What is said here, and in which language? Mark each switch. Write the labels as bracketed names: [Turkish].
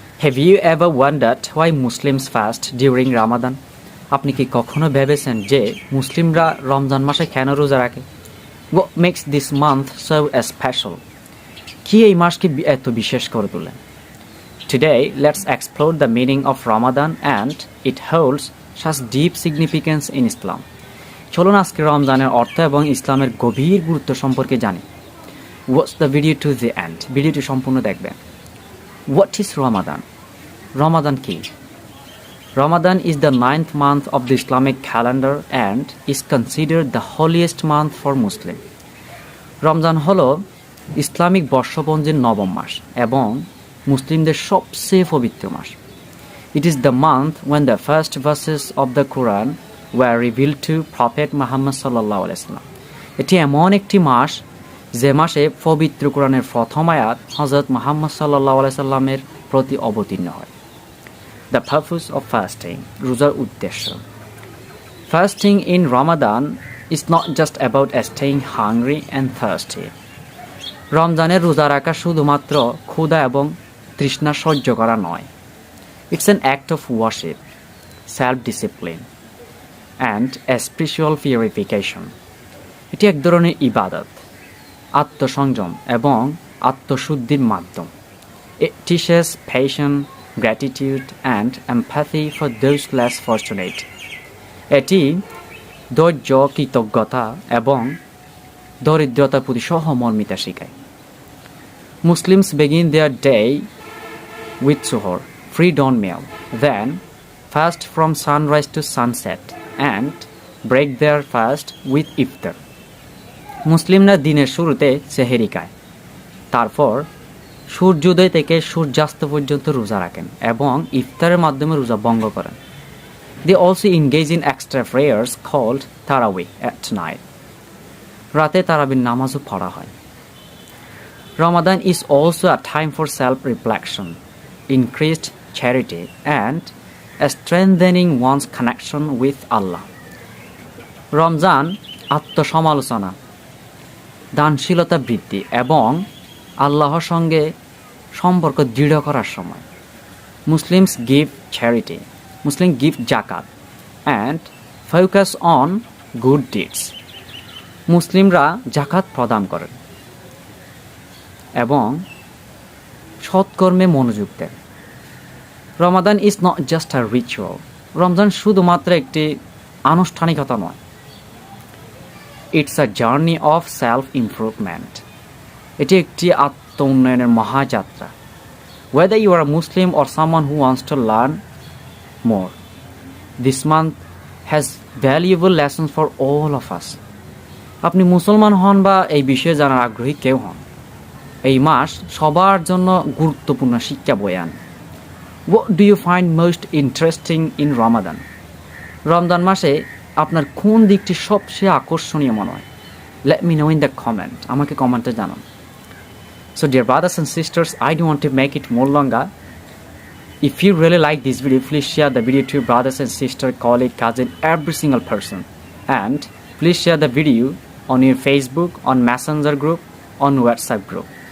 [English] Have you ever wondered why Muslims fast during Ramadan? [Bangla] আপনি কি কখনো ভেবেছেন যে মুসলিমরা রমজান মাসে কেন রোজা রাখে? [English] What makes this month so special? [Bangla] কি এই মাসকে এত বিশেষ করে তোলে? [English] Today, let's explore the meaning of Ramadan and it holds such deep significance in Islam. [Bangla] চলুন আজকে রমজানের অর্থ এবং ইসলামের গভীর গুরুত্ব সম্পর্কে জানি। [English] Watch the video to the end. [Bangla] ভিডিওটি সম্পূর্ণ দেখবেন। [English] What is Ramadan? Ramadan [Bangla] কি? [English] Ramadan is the 9th month of the Islamic calendar and is considered the holiest month for Muslim. [Bangla] Ramzan হলো ইসলামিক বর্ষপঞ্জির নবম মাস এবং মুসলিমদের সবচেয়ে পবিত্র মাস। [English] It is the month when the first verses of the Quran were revealed to Prophet Muhammad sallallahu alaihi wasallam. [Bangla] এটি এমন একটি মাস যে মাসে পবিত্র কোরআনের প্রথম আয়াত হযরত মুহাম্মদ সাল্লাল্লাহু আলাইহি সাল্লামের প্রতি অবতীর্ণ হয়। [English] The purpose of fasting, [Bangla] রোজার উদ্দেশ্য। [English] Fasting in Ramadan is not just about staying hungry and thirsty. [Bangla] রমজানের রোজা রাখা শুধুমাত্র ক্ষুধা এবং তৃষ্ণা সহ্য করা নয়। [English] It's an act of worship, self-discipline, and a spiritual purification. [Bangla] এটি এক ধরনের ইবাদত, আত্মসংযম এবং আত্মশুদ্ধির মাধ্যম। [English] It teaches patience, gratitude, and empathy for those less fortunate. [Bangla] এটি ধৈর্য, কৃতজ্ঞতা এবং দরিদ্রতার প্রতি সহমর্মিতা শেখায়। [English] Muslims begin their day with suhoor, pre-dawn meal, then fast from sunrise to sunset, and break their fast with iftar. [Bangla] মুসলিমরা দিনের শুরুতে সেহেরি খায়, তারপর সূর্যোদয় থেকে সূর্যাস্ত পর্যন্ত রোজা রাখেন এবং ইফতারের মাধ্যমে রোজা ভঙ্গ করেন। [English] They also engage in extra prayers called tarawih at night. [Bangla] রাতে তারাবির নামাজও পড়া হয়। [English] Ramadan is also a time for self-reflection, increased charity, and strengthening one's connection with Allah. [Bangla] Ramzan আত্মসমালোচনা, দানশীলতা বৃদ্ধি এবং আল্লাহর সঙ্গে সম্পর্ক দৃঢ় করার সময়। [English] Muslims give charity, Muslims give zakat, and focus on good deeds. [Bangla] মুসলিমরা জাকাত প্রদান করেন এবং সৎকর্মে মনোযোগ দেন। [English] Ramadan is not just a ritual. [Bangla] Ramzan শুধুমাত্র একটি আনুষ্ঠানিকতা নয়। [English] It's a journey of self improvement. [Bangla] এটি একটি আত্ম উন্নয়নের মহাযাত্রা। [English] Whether you are a Muslim or someone who wants to learn more, this month has valuable lessons for all of us. [Bangla] আপনি মুসলমান হন বা এই বিষয়ে জানার আগ্রহী কেউ হন, এই মাস সবার জন্য গুরুত্বপূর্ণ শিক্ষা বয়ে আনে। [English] What do you find most interesting in Ramadan? [Bangla] Ramzan মাসে আপনার কোন দিকটি সবচেয়ে আকর্ষণীয় মনে হয়? [English] Let me know in the comment. [Bangla] আমাকে কমেন্টে জানান। [English] So dear brothers and sisters, I don't want to make it more longer. If you really like this video, please share the video to your brothers and sisters, colleague, cousin, every single person. And please share the video on your Facebook, on Messenger group, on WhatsApp group.